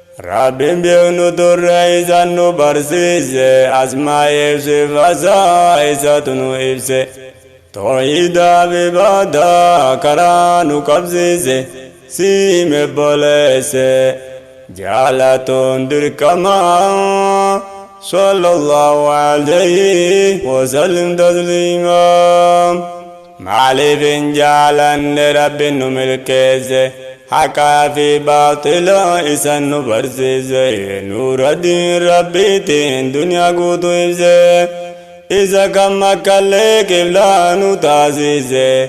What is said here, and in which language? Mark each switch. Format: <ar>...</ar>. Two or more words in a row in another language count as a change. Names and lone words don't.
<om>Rabbiin beeknu turre isa nu barsiise. Asmaa ibsi fasaa isatu nu ibse. Tooyidaa fi baadaa karaa nu qabsiise. Siime boleesse. Jaalatuun dirqama.</om> <ar>صلى الله عليه وسلم تسليما.</ar> <om>Maaliif hin jaalanne Rabbiin nu milkeesse? Haqaa fi baatila isa nu barsiise. Nuura diin Rabbiitiin duniyaa guutuu ibse. Isa kan makkallee qiblaa nu taasise.</om>